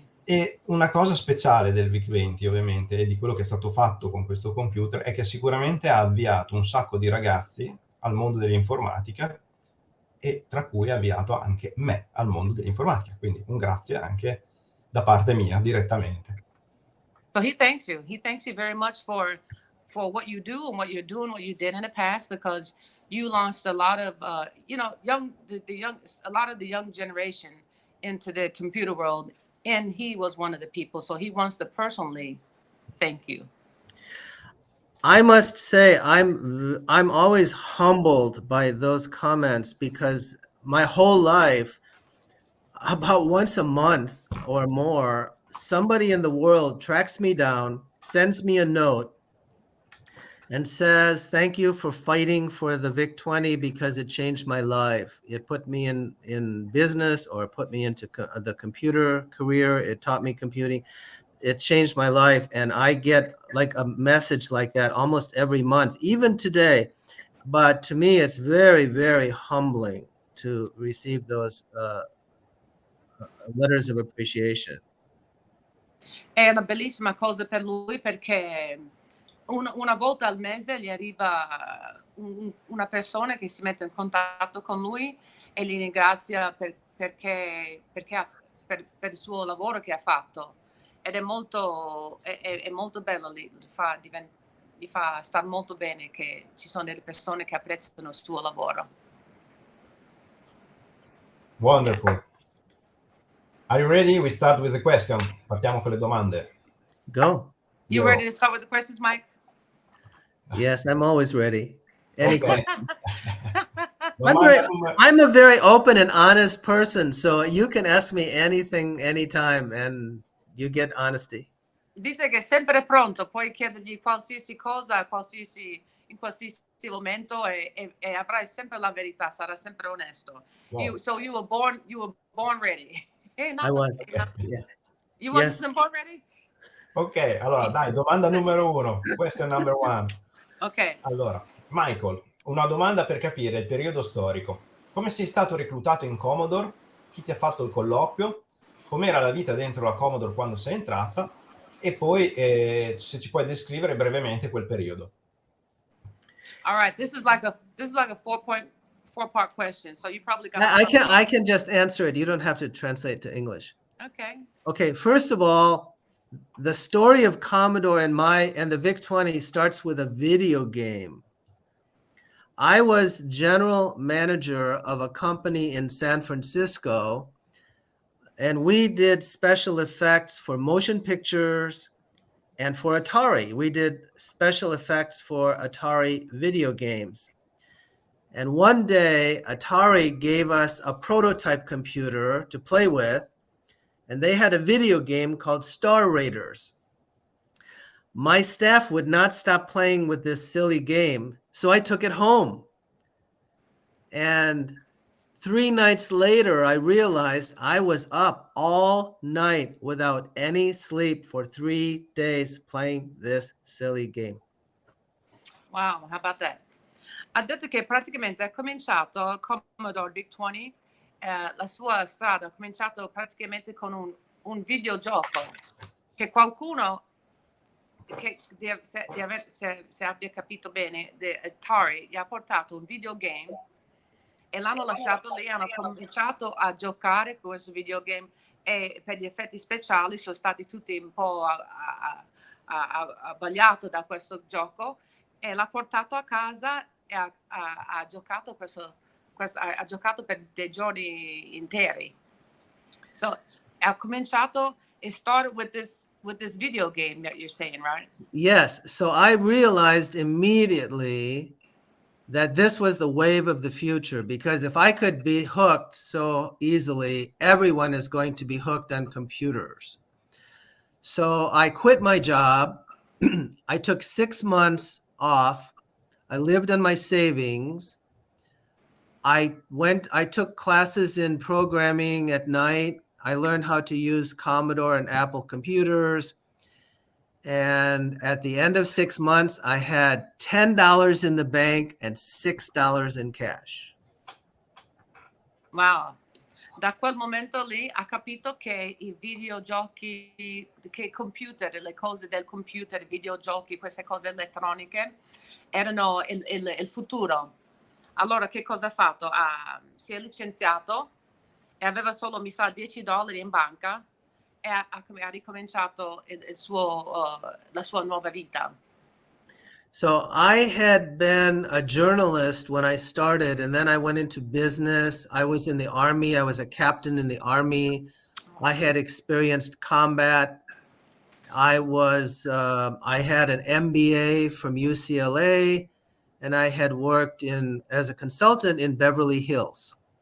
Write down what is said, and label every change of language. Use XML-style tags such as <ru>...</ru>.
<it>E una cosa speciale del Vic20 ovviamente e di quello che è stato fatto con questo computer è che sicuramente ha avviato un sacco di ragazzi al mondo dell'informatica e tra cui ha avviato anche me al mondo dell'informatica, quindi un grazie anche da parte mia direttamente.</it> <en>So he thanks you. He thanks you very much for what you do and what you're doing, what you did in the past, because you launched a lot of a lot of the young generation into the computer world, and he was one of the people. So he wants to personally thank you. I must say I'm always humbled by those comments because my whole life, about once a month or more, somebody in the world tracks me down, sends me a note, and says, thank you for fighting for the Vic20 because it changed my life. It put me in business, or put me into the computer career. It taught me computing. It changed my life. And I get like a message like that almost every month, even today. But to me, it's very, very humbling to receive those letters of appreciation.</en> <it>È una bellissima cosa per lui perché una volta al mese gli arriva una persona che si mette in contatto con lui e li ringrazia per il suo lavoro che ha fatto. Ed è molto bello, gli fa star molto bene che ci sono delle persone che apprezzano il suo lavoro.</it> <en>Wonderful. Are you ready? We start with the question.</en> <it>Partiamo con le domande.</it> <en>Go. You ready to start with the questions, Mike? Yes, I'm always ready. Any question.</en> <it>Domanda</it> <en>I'm a very open and honest person, so you can ask me anything, anytime, and you get honesty.</en> <it>Dice che è sempre pronto, puoi chiedergli qualsiasi cosa, in qualsiasi momento e avrai sempre la verità, sarà sempre onesto.</it> <en>Wow. So you were born ready. I was. Yeah. You wasn't born ready?</en> <it>Ok, allora dai, domanda numero 1.</it> <en>Question number 1. Ok.</en> <it>Allora, Michael, una domanda per capire il periodo storico. Come sei stato reclutato in Commodore? Chi ti ha fatto il colloquio? Com'era la vita dentro la Commodore quando sei entrata? E poi se ci puoi descrivere brevemente quel periodo.</it> <en>All right, this is like a 4-part question. So you probably got I can just answer it. You don't have to translate to English. Okay. Okay, first of all, the story of Commodore and the Vic20 starts with a video game. I was general manager of a company in San Francisco, and we did special effects for motion pictures and for Atari. We did special effects for Atari video games. And one day, Atari gave us a prototype computer to play with, and they had a video game called Star Raiders. My staff would not stop playing with this silly game, so I took it home. And 3 nights later, I realized I was up all night without any sleep for 3 days playing this silly game. Wow, how about that?</en> <it>Ha detto che praticamente ha cominciato Commodore Vic20, la sua strada ha cominciato praticamente con un videogioco che qualcuno che se abbia capito bene, Atari gli ha portato un videogame e l'hanno lasciato lì, hanno cominciato a giocare con questo videogame e per gli effetti speciali sono stati tutti un po' abbagliati da questo gioco e l'ha portato a casa e ha giocato questo ha giocato per dei giorni interi. So ha cominciato,</it> <en>it started with this video game that you're saying, right? Yes. So I realized immediately that this was the wave of the future, because if I could be hooked so easily, everyone is going to be hooked on computers. So I quit my job. I took 6 months off. I lived on my savings. I took classes in programming at night. I learned how to use Commodore and Apple computers. And at the end of 6 months, I had $10 in the bank and $6 in cash. Wow.</en> <it>Da quel momento lì ha capito che i videogiochi, che i computer, le cose del computer, i videogiochi, queste cose elettroniche erano il futuro. Allora che cosa ha fatto? Si è licenziato e aveva solo, mi sa, $10 in banca e ha ricominciato la sua nuova vita.</it> <en>So I had been a journalist when I started, and then I went into business. I was in the Army. I was a captain in the Army. I had experienced combat. I had an MBA from UCLA, and I had worked as a consultant in Beverly Hills.</en>